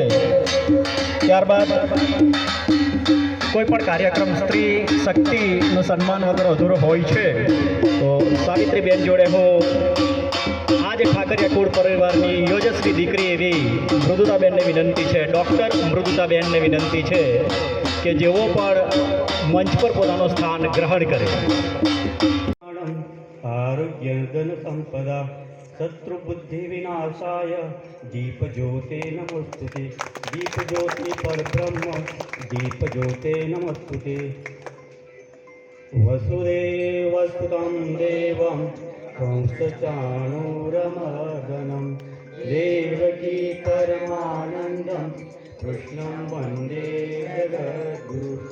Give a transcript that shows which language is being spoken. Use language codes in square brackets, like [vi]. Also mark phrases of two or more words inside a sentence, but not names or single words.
[gu] ત્યારબાદ કોઈ પણ કાર્યક્રમ સ્ત્રી શક્તિનું સન્માન વગર અધૂરો હોય છે, તો સાવિત્રીબેન જોડે હું આજે ઠાકરિયા કુળ પરિવારની યોજસ્વી દીકરી એવી મૃદુતાબેનને વિનંતી છે, ડૉક્ટર મૃદુતાબેનને વિનંતી છે કે જેઓ પણ મંચ પર પોતાનું સ્થાન ગ્રહણ કરે। [sa] આરોગ્ય ધન સંપદા शत्रुबुद्धि विनाशाय दीपज्योते नमस्तुते। दीपज्योति परब्रह्म दीपज्योते नमस्तुते। वसुदेवसुतं देवं कंसचाणूरमर्दनं देवकी परमानन्दं कृष्णं वन्दे जगद्गुरु।